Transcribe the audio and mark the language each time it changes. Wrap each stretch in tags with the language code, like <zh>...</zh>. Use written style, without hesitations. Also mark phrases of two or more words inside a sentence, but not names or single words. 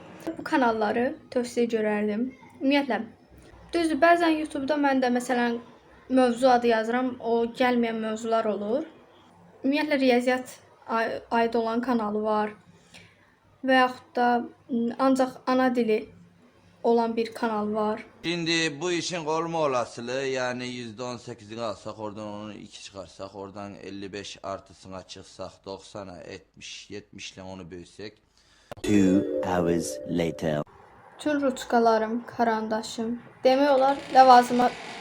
<az>Bu kanalları tövsiyə görərdim. Ümumiyyətlə, düzdür, bəzən YouTube'da mən də məsələn mövzu adı yazıram, o gəlməyən mövzular olur. Ümumiyyətlə, riyaziyyat aid olan kanalı var. Və yaxud da ancaq ana dili olan bir kanal var.</az> <tr>Şimdi bu işin olma olasılığı yani %18'ini alsak, oradan onu 2 çıkarsak, oradan 55 artısına çıksak, 90'a 70 ile onu bölsek.</tr> <en>2 hours later.</en> <az>Tüm ruçkalarım, karandaşım. Demək olar ləvazıma.</az>